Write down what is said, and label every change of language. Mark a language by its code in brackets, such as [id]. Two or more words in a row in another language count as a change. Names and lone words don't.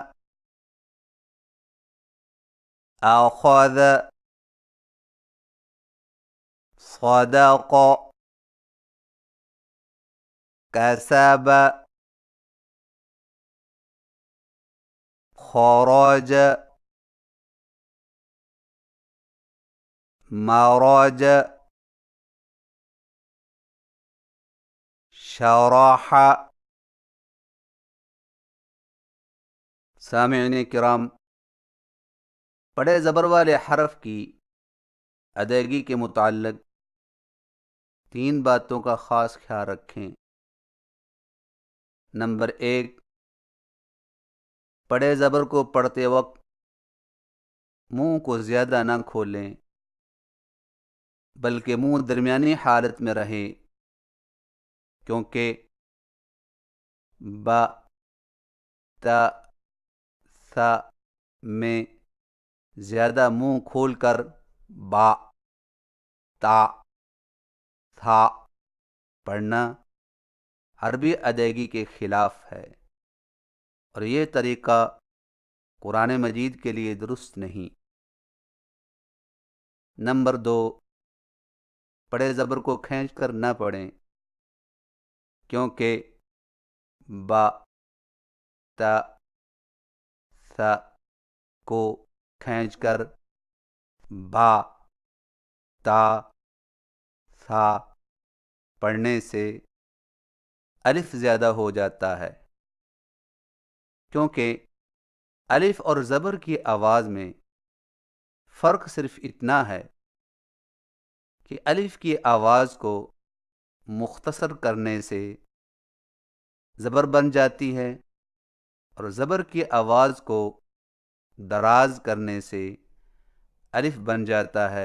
[ar] اخذ، صدق، كسب، خرج، مرج، شرح۔ [ur] سامعین کرام، بڑے زبر والے حرف کی ادائیگی کے متعلق 3 باتوں کا خاص خیال رکھیں۔ نمبر 1، بڑے زبر کو پڑھتے وقت منہ کو زیادہ نہ کھولیں، بلکہ منہ درمیانی حالت میں رہے، کیونکہ با، تا، ثا میں زیادہ منہ کھول کر با، تا، ثا پڑھنا عربی ادائیگی کے خلاف ہے، اور یہ طریقہ قرآن مجید کے لیے درست نہیں۔ نمبر 2، بڑے زبر کو کھینچ کر نہ پڑھیں، کیونکہ با، تا، ثا کو کھینچ کر با، تا، ثا پڑھنے سے الف زیادہ ہو جاتا ہے، کیونکہ الف اور زبر کی آواز میں فرق صرف اتنا ہے کہ الف کی آواز کو مختصر کرنے سے زبر بن جاتی ہے، اور زبر کی آواز کو دراز کرنے سے الف بن جاتا ہے۔